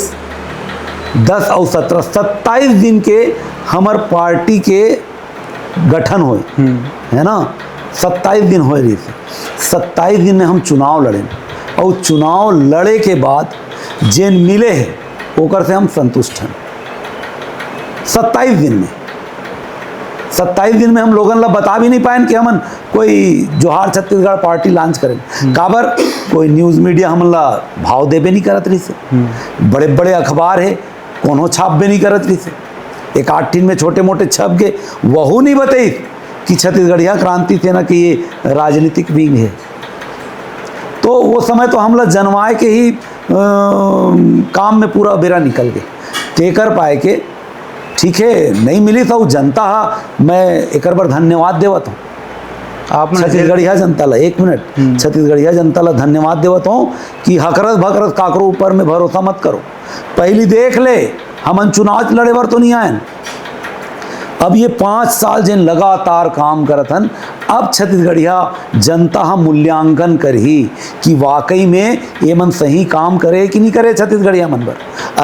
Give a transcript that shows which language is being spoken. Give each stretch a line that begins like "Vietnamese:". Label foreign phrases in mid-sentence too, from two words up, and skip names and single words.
Chhattisgarhi: 10 और 17 27 दिन के हमार पार्टी के गठन हुए है ना। 27 दिन हो रही थी। 27 दिन में हम चुनाव लड़े और चुनाव लड़े के बाद जेन मिले है ओकर से हम संतुष्ट हैं। 27 दिन में हम लोगन ला बता भी नहीं पाए कि हमन कोई जोहार छत्तीसगढ़ पार्टी लॉन्च करें। काबर कोई
English: news media
Chhattisgarhi: हमन ला भाव देबे नहीं करत रही से। बड़े बड़े अखबार है कोनो छापबे नहीं करत रही से। एक 8 दिन में छोटे मोटे छप गए, वहू नहीं बताई कि छत्तीसगढ़िया क्रांति सेना की ये राजनीतिक विंग है। तो वो समय तो हम लोग जनवाए के ही काम में पूरा बेरा निकल गए। टेकर पाए के ठीक है नहीं मिली तो जनता मैं एक बार धन्यवाद देवत हूँ। आप छत्तीसगढ़िया जनता ला 1 मिनट छत्तीसगढ़िया जनता ला धन्यवाद देवत हूँ कि हकरस भकरस काकरो ऊपर में भरोसा मत करो। पहली देख ले हमन चुनाव लड़े बर तो नहीं आए। अब ये 5 साल जिन लगातार काम करत हन, अब छत्तीसगढ़िया जनता हम मूल्यांकन करही कि वाकई में ये मन सही काम करे कि नहीं करे छत्तीसगढ़िया मन पर।